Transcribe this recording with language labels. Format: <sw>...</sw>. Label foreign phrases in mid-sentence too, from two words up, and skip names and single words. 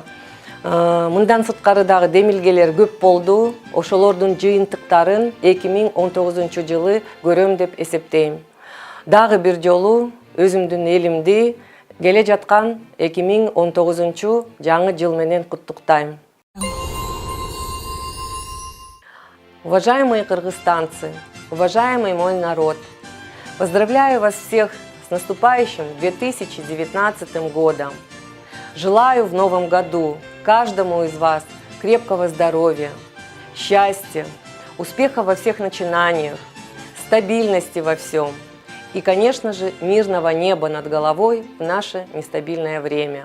<ky>Мындан сырткары дагы демилгелер көп болду. Ошолордун жыйынтыктарын 2019-жылы көрөм деп эсептейм. Дагы бир жолу өзүмдүн элимди келе жаткан 2019-жаңы жыл менен куттуктайм.</ky> <ru>Уважаемые кыргызстанцы, уважаемый мой народ, поздравляю вас всех с наступающим 2019 годом. Желаю в новом году каждому из вас крепкого здоровья, счастья, успеха во всех начинаниях, стабильности во всем и, конечно же, мирного неба над головой в наше нестабильное время.</ru>